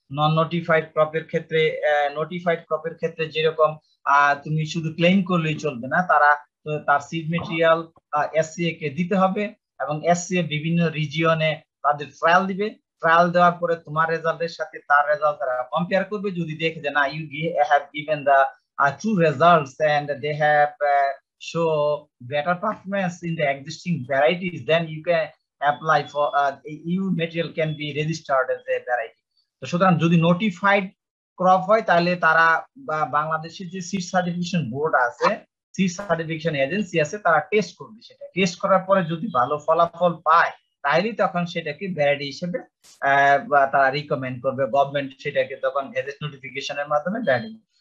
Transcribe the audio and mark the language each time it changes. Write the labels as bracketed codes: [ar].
[bn] নন notified ক্রপের ক্ষেত্রে notified ক্রপের ক্ষেত্রে যেরকম তুমি শুধু ক্লেম করলেই চলবে না, তার সিড মেটেরিয়াল এসসিএ কে দিতে হবে এবং এসসিএ বিভিন্ন রিজিয়নে তাদের ট্রায়াল দিবে। ট্রায়াল দেওয়ার পরে তোমার রেজাল্টের সাথে তার রেজাল্ট তারা কম্পেয়ার করবে। যদি দেখে যে না [en] You have given the true results and they have show better performance in the existing varieties, then you can apply for EU material can be registered as a variety. [bn] তো সুতরাং যদি notified crop হয় তাহলে তারা বাংলাদেশের যে seed certification board আছে, seed certification agency আছে, তারা টেস্ট করবে। সেটা টেস্ট করার পরে যদি ভালো ফলাফল পায় তাহলে তখন সেটাকে ভ্যারাইটি হিসেবে তারা রিকমেন্ড করবে, গভর্নমেন্ট সেটাকে তখন গেজেট নোটিফিকেশনের মাধ্যমে ভ্যারাইটি।